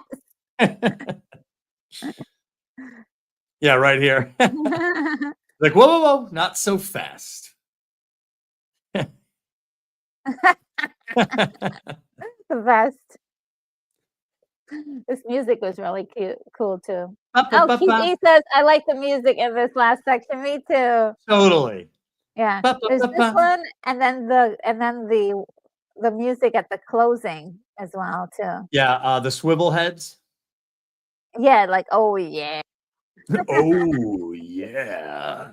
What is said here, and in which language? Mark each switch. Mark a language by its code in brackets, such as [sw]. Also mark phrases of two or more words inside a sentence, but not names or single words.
[en] doing? Yeah, right here. Like, whoa, whoa, whoa, not so fast. The best. This music was really cool too. Ba, ba, Oh, ba, Keith ba. E says, I like the music in this last section. Me too. Totally. Yeah. Ba, ba, There's ba, this ba. one and then the music at the closing as well too. Yeah, the swivel heads. Yeah, like, oh yeah. Oh, yeah.